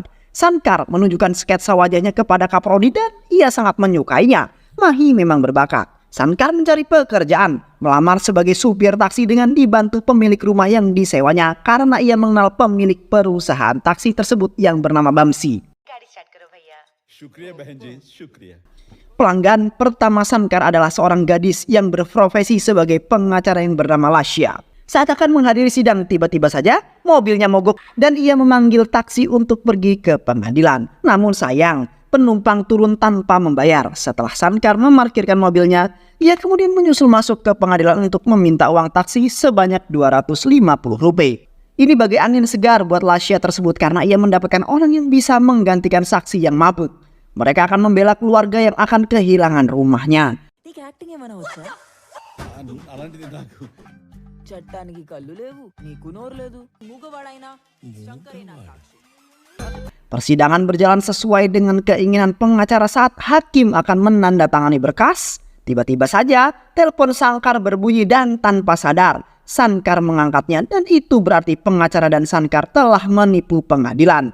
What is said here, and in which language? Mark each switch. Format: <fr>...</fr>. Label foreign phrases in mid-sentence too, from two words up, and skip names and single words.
<id>Sankar menunjukkan sketsa wajahnya kepada kaprodi dan ia sangat menyukainya. Mahi memang berbakat. Sankar mencari pekerjaan, melamar sebagai supir taksi dengan dibantu pemilik rumah yang disewanya karena ia mengenal pemilik perusahaan taksi tersebut yang bernama Bamsi.</id> <hi>शुक्रिया बहन जी, शुक्रिया।</hi> <id>Pelanggan pertama Sankar adalah seorang gadis yang berprofesi sebagai pengacara yang bernama Lasya. Saat akan menghadiri sidang, tiba-tiba saja mobilnya mogok dan ia memanggil taksi untuk pergi ke pengadilan. Namun sayang, penumpang turun tanpa membayar. Setelah Sankar memarkirkan mobilnya, ia kemudian menyusul masuk ke pengadilan untuk meminta uang taksi sebanyak Rp250. Ini bagai angin segar buat Lasya tersebut karena ia mendapatkan orang yang bisa menggantikan saksi yang mabuk. Mereka akan membela keluarga yang akan kehilangan rumahnya.</id> <te>నీకు యాక్టింగ్ ఏమైనా వచ్చా? అలాంటిది నాకు చట్టానికి కళ్ళు లేవు, నీకు నోరు లేదు, మూగవాడైనా శంకరేనా సాక్షి.</te> <id>Persidangan berjalan sesuai dengan keinginan pengacara saat hakim akan menandatangani berkas. Tiba-tiba saja telepon Sankar berbunyi dan tanpa sadar Sankar mengangkatnya dan itu berarti pengacara dan Sankar telah menipu pengadilan.</id>